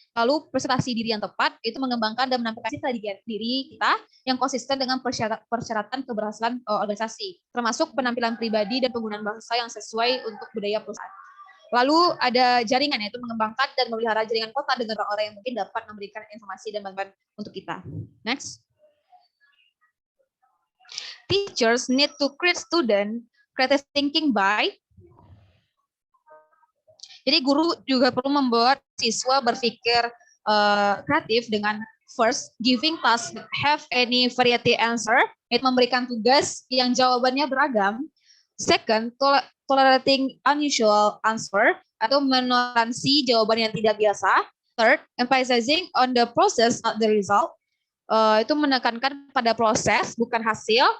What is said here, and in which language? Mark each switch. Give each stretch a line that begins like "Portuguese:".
Indonesian: Lalu presentasi diri yang tepat, itu mengembangkan dan menampilkan citra diri kita yang konsisten dengan persyaratan keberhasilan organisasi, termasuk penampilan pribadi dan penggunaan bahasa yang sesuai untuk budaya perusahaan. Lalu ada jaringan, yaitu mengembangkan dan memelihara jaringan kota dengan orang-orang yang mungkin dapat memberikan informasi dan bantuan untuk kita.
English: Next. Teachers need to create student creative thinking by.
Indonesian: Jadi guru juga perlu membuat siswa berpikir kreatif dengan
English: first, giving task that have any variety answer,
Indonesian: yaitu memberikan tugas yang jawabannya beragam.
English: Second, tolerating unusual answer,
Indonesian: atau menoleransi jawaban yang tidak biasa.
English: Third, emphasizing on the process, not the result.
Indonesian: Itu menekankan pada proses, bukan hasil.